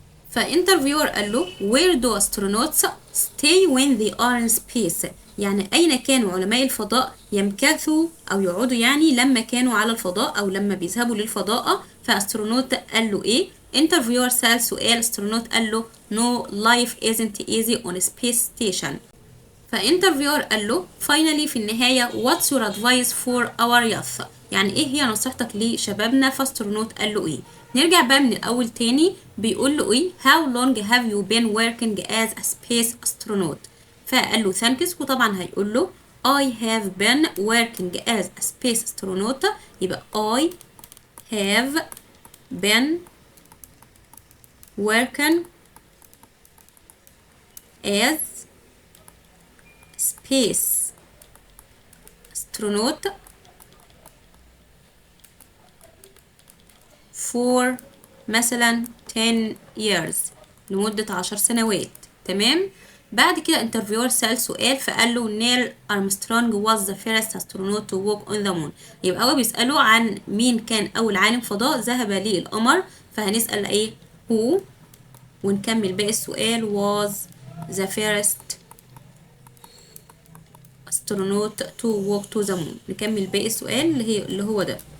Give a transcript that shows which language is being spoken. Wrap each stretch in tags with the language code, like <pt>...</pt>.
<ar>فانترفيور قال له</ar> <en>where do astronauts stay when they are in space،</en> <ar>يعني أين كانوا علماء الفضاء يمكثوا أو يقعدوا يعني لما كانوا على الفضاء أو لما بيذهبوا للفضاء. فاسترونوت قال له إيه؟ انترفيور سأل سؤال، استرونوت قال له</ar> <en>no life isn't easy on space station.</en> <ar>فانترفيور قال له finally في النهاية</ar> <en>what's your advice for our youth،</en> <ar>يعني ايه هي نصيحتك لشبابنا؟ فاسترونوت قال له ايه؟ نرجع بقى من الاول تاني، بيقول له ايه؟</ar> <en>how long have you been working as a space astronaut؟</en> <ar>فقال له</ar> <en>thanks،</en> <ar>وطبعا هيقول له</ar> <en>I have been working as a space astronaut،</en> <ar>يبقى</ar> <en>I have been working as space astronaut for</en> <ar>مثلا</ar> <en>10 years،</en> <ar>لمدة 10 سنوات. تمام. بعد كده انترفيور سأل سؤال فقال له نيل أرمسترونج</ar> <en>was the first astronaut to walk on the moon،</en> <ar>يبقى هو بيسأله عن مين كان أول عالم فضاء ذهب للقمر. فهنسأل ايه؟ who، ونكمل باقي السؤال</ar> <en>was the first astronaut to walk to the moon،</en> <ar>نكمل باقي السؤال اللي هو ده.</ar>